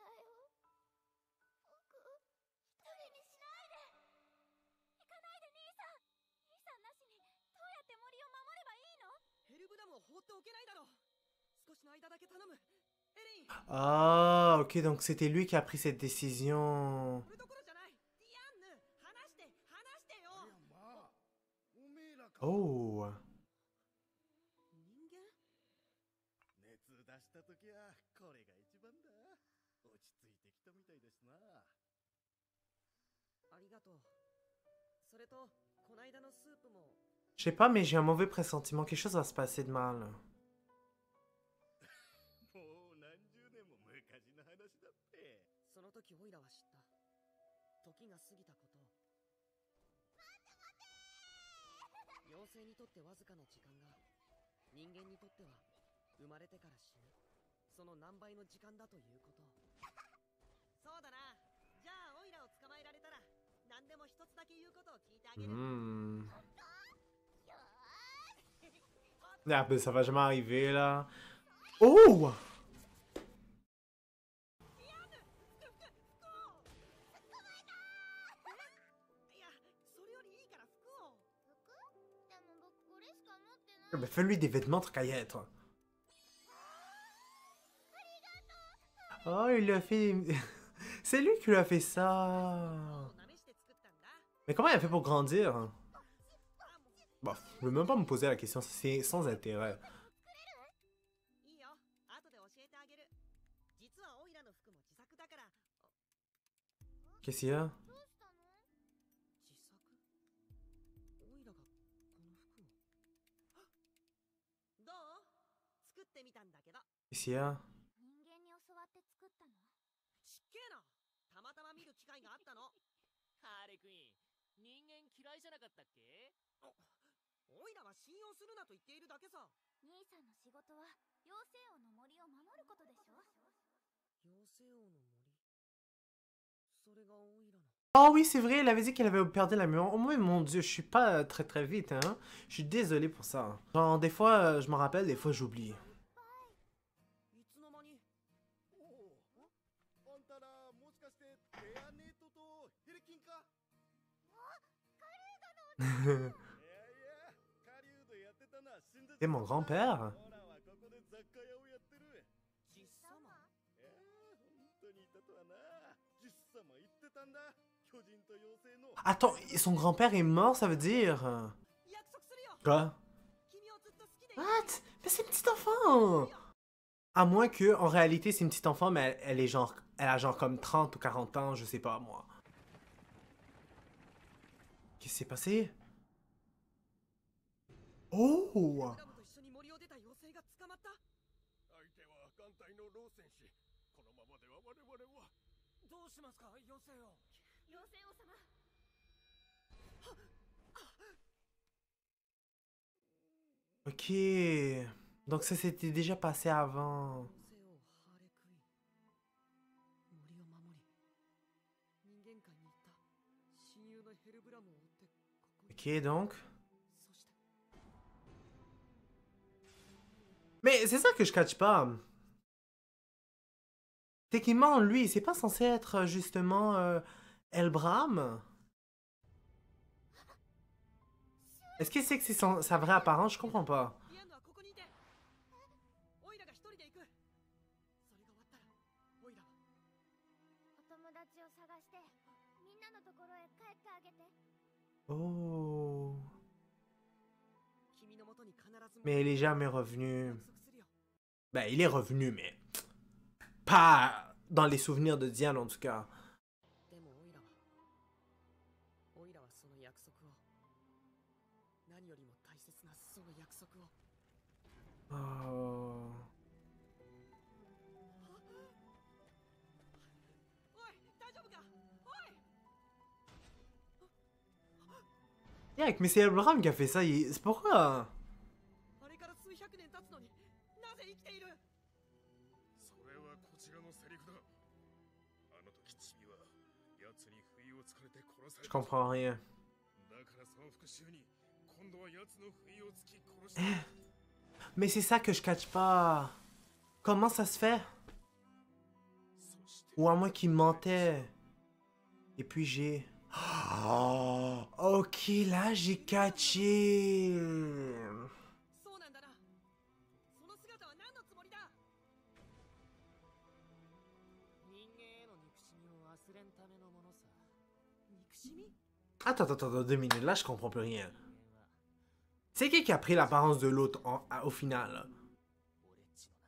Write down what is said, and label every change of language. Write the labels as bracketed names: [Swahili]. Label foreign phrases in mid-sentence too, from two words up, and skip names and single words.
[French] Ah, ok, donc c'était lui qui a pris cette décision. Oh. [Japanese] 出した時はこれが一番だ。落ち着いてきたみたいですな。ありがとう。それと、こないだのスープも。 [French] Je sais pas, mais j'ai un mauvais pressentiment. Quelque chose va se passer de mal. [Japanese] もう何十年も昔の話だって。その時オイラは知った。時が過ぎたこと。妖精にとってわずかな時間が、人間にとっては生まれてから死ぬ。その何倍の時間だということ。そうだな。じゃあオイラを捕まえられたら、何でも一つだけ言うことを聞いてあげる。 [French] Ah, ben ça va jamais arriver là. Oh! [Japanese] いや、それよりいいから服を。服？でも僕これしか持ってない。 [French] Ben fais-lui des vêtements, truc à y être. Oh, il lui a fait... C'est lui qui lui a fait ça. Mais comment il a fait pour grandir? Bon, je veux même pas me poser la question, c'est sans intérêt. Qu'est-ce qu'il y a? Qu'est-ce qu'il y a? [Japanese] 人間に教わって作ったの？ちっけえな。たまたま見る機会があったの。ハーレクイーン、人間嫌いじゃなかったっけ？おいらは信用するなと言っているだけさ。兄さんの仕事は妖精王の森を守ることでしょ？妖精王の森。それがおいらの。 [French] Ah oui, c'est vrai, elle avait dit qu'elle avait perdu la mémoire. Oh mon dieu, je suis pas très très vite, hein. Je suis désolé pour ça. Genre, des fois, je m'en rappelle, des fois, j'oublie. [Japanese] いつの間に。あんたらもしかしてレアネートとヘルキンか？いやいや、狩人やってたな。 [French] C'est mon grand-père. [Japanese] ほらはここで雑貨屋をやってる。実様。本当にいたとはな。実様言ってたんだ。巨人と妖精の。 [French] Attends, son grand-père est mort, ça veut dire... [Japanese] 約束するよ。 [French] Quoi? [Japanese] 君をずっと好きで。 [French] What? Mais c'est une petite enfant! À moins que, en réalité, c'est une petite enfant, mais elle est genre... Elle a genre comme 30 ou 40 ans, je sais pas, moi. Qu'est-ce qui s'est passé? Oh! [Japanese] ラムと一緒に森を出た妖精が捕まった。相手は艦隊の老戦士。このままでは我々は。どうしますか、妖精王。妖精王様。 [French] Ok. Donc ça s'était déjà passé avant. [Japanese] 妖精王ハーレクイーン。森を守り、人間界に行った親友のヘルブラムを追ってここに。 [French] Ok, donc... [Japanese] そして。 [French] Mais c'est ça que je catch pas. Techniquement, lui, c'est pas censé être justement Elbram. Est-ce qu'il sait que c'est sa vraie apparence? Je comprends pas. [Japanese] リアンヌはここにいて。オイラが一人で行く。それが終わったら、オイラは。お友達を探してみんなのところへ帰ってあげて。 Oh. 君の元に必ず。 [French] Mais il est jamais revenu. [Japanese] 約束するよ。 [French] Ben, il est revenu, mais... Pas dans les souvenirs de Diane, en tout cas. [Japanese] でもオイラはその約束を、何よりも大切なその約束を。 Oh. おい、大丈夫か？おい。 [French] Yeah, mais c'est Elbram qui a fait ça. C'est pourquoi? [Japanese] あれから数百年経つのになぜ生きている？それはこちらのセリフだ。あの時チビは奴に不意をつかれて殺され [French] Je [Japanese] た。 [French] comprends rien. [Japanese] だからその復讐に今度は奴の不意をつき殺した。 [French] Mais c'est ça que je catch pas. Comment ça se fait? [Japanese] そして [French] Ou à moins qu'il mentait. Et puis j'ai... Oh, ok, là j'ai catché. [Japanese] そうなんだな。その姿は何のつもりだ？人間への憎しみを忘れんためのものさ。憎しみ？ [French] Attends, attends, attends, 2 minutes. Là, je comprends plus rien. [Japanese] 人間は [French] C'est qui a pris l'apparence de l'autre au final?